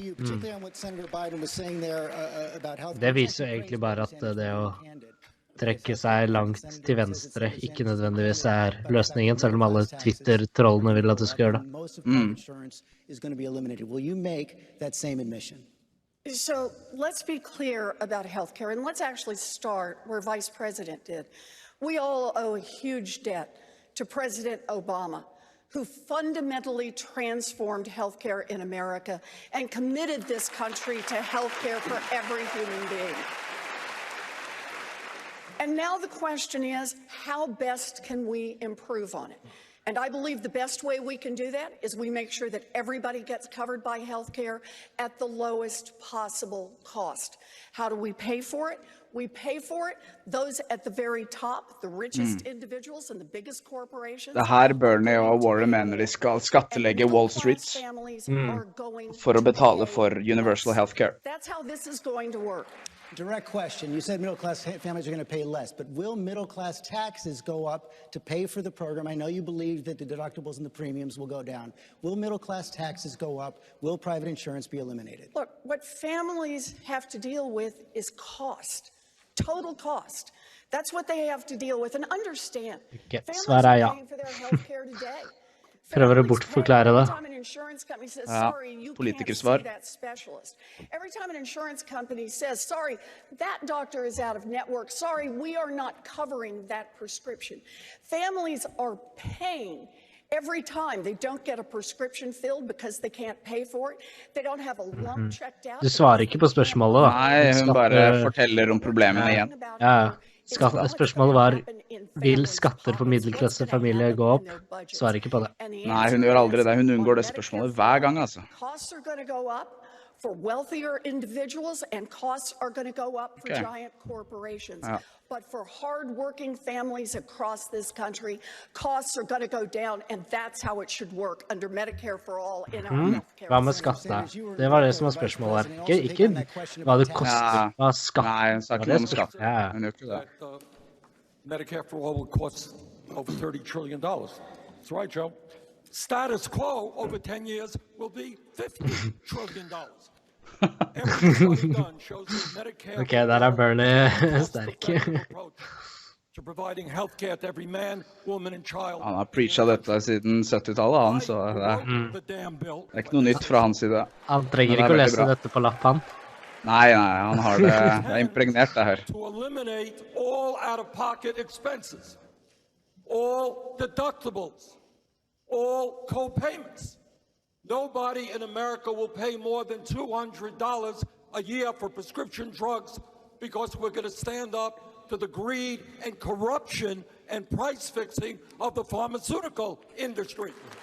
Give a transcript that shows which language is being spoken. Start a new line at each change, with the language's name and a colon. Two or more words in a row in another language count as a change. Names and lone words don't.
Norwegian: Det viser jo egentlig bare at det å trekke seg langt til venstre ikke nødvendigvis løsningen, selv om alle Twitter-trollene vil at du skal gjøre det.
English: So let's be clear about healthcare, and let's actually start where Vice President did. We all owe a huge debt to President Obama, who fundamentally transformed healthcare in America and committed this country to healthcare for every human being. And now the question is, how best can we improve on it? And I believe the best way we can do that is we make sure that everybody gets covered by health care at the lowest possible cost. How do we pay for it? We pay for it, those at the very top, the richest individuals and the biggest corporations.
Norwegian: Det her Bernie og Warren mener de skal skattelegge Wall Street for å betale for
English: universal health care. That's how this is going to work. Direct question. You said middle-class families are going to pay less, but will middle-class taxes go up to pay for the program? I know you believe that the deductibles and the premiums will go down. Will middle-class taxes go up? Will private insurance be eliminated? Look, what families have to deal with is cost, total cost. That's what they have to deal with, and understand. Families are paying for their health care today.
Norwegian: Prøver å bortforklare det. Ja, politikersvar.
English: Every time an insurance company says, sorry, that doctor is out of network. Sorry, we are not covering that prescription. Families are paying every time they don't get a prescription filled because they can't pay for it. They don't have a lump checked out.
Norwegian: Du svarer ikke på spørsmålet, da. Nei, hun bare forteller om problemene igjen. Ja. Spørsmålet var, vil skatter for middelklassefamilie gå opp? Svarer ikke på det. Nei, hun gjør aldri det. Hun unngår det spørsmålet hver gang, altså.
English: Costs are going to go up for wealthier individuals, and costs are going to go up for giant corporations. But for hard-working families across this country, costs are going to go down, and that's how it should work under Medicare for all in our healthcare.
Norwegian: Hva med skatter? Det var det som var spørsmålet her. Ikke hva det koster, hva skatter. Nei, hun sa ikke noe om skatter. Hun gjør ikke det.
English: Medicare for all will cost over $30 trillion. That's right, Joe. Status quo over 10 years will be $50 trillion.
Norwegian: Ok, der Bernie sterk. Han har preachet dette siden 70-tallet, han, så det ikke noe nytt fra hans side. Han trenger ikke å lese dette på lapp, han. Nei, han har det impregnert det her.
English: To eliminate all out-of-pocket expenses, all deductibles, all co-payments. Nobody in America will pay more than $200 a year for prescription drugs because we're going to stand up to the greed and corruption and price fixing of the pharmaceutical industry.